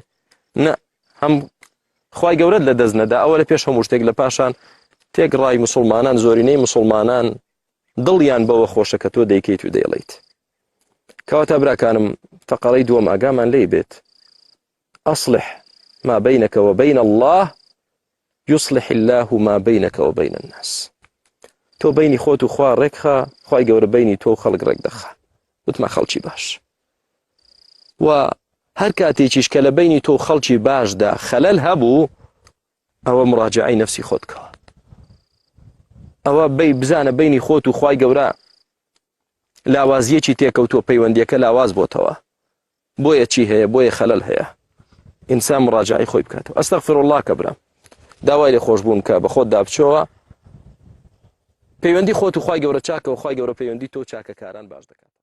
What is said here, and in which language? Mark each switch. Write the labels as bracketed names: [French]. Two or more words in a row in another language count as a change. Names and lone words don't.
[Central Kurdish] نە، هەم خوای گەورەت لە دەست نەدا، ئەوە لە پێش هەموو شتێک لە پاشان تێکڕای مسلمانان، زۆرینەی مسلمانان دڵیان بەوە خۆشە کە تۆ دەیکەیت و دەیڵێیت. کەواتە براکانم فەقەرەی دووەم ئاگامان لێی بێت، [Arabic] ئەصلح ما بينك وبين الله يصلح الله ما بينك وبين الناس. [Central Kurdish] تۆ بینی خۆت و خوا ڕێکخە خوای گەورە بینی تۆ و خەڵک ڕێک دەخە وتمە خەڵکی باش و هەر کاتێکیش کە لە بینی تۆ خەڵکی باشدا خەلەل هەبوو ئەوە مراجعەی نەفسی خۆت کەوە ئەوە بزانە بینی خۆت و خوای گەورە لاوازیەکی تێکەوتووە پەیوەندیەکە لاواز بۆتەوە بۆیە چی هەیە بۆیە خەلەل هەیە ئینسان مراجعەی خۆی بکاتەوە [Arabic] ئەستەغفر الله [Central Kurdish] کە برام داوای لێ خۆشبوون کە بە خۆت دابچۆوە پەیوەندی خۆت و خوای گەورە چاکە و خوای گەورە پەیوەندی تۆ چاکەکاران باش دەکات